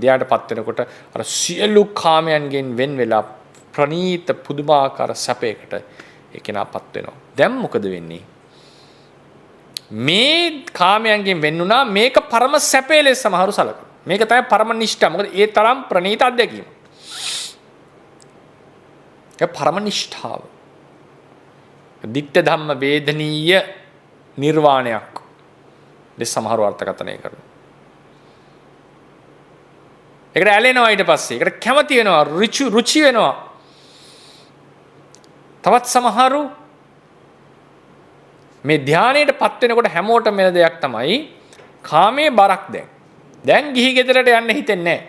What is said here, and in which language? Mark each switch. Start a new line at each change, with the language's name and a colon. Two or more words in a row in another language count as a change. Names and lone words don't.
Sinhala: ධානයටපත් වෙනකොට අර සියලු කාමයන්ගෙන් වෙන් වෙලා ප්‍රණීත පුදුමාකාර සැපයකට ඒ කෙනාපත් වෙනවා. දැන් මොකද වෙන්නේ? මේ කාමයන්ගෙන් වෙන් වුණා මේක පරම සැපේ ලෙස සමහරු සලකනවා. මේක තමයි පරම නිෂ්ඨා. මොකද ඒ තරම් ප්‍රණීත අත්දැකීම. ඒ පරම නිෂ්ඨාව.
Pali: ditta dhamma vedaniya
Sinhala: නිර්වාණයක් ලෙස සමහරු අර්ථකථනය කරනවා. ඒකට ඇලෙනවා ඊට පස්සේ. ඒකට කැමති වෙනවා, රුචි වෙනවා. තවත් සමහරු මේ ධානයටපත් වෙනකොට හැමෝටම වෙන දෙයක් තමයි කාමයේ බරක් දැන් ගිහි ගෙදරට යන්න හිතෙන්නේ නැහැ.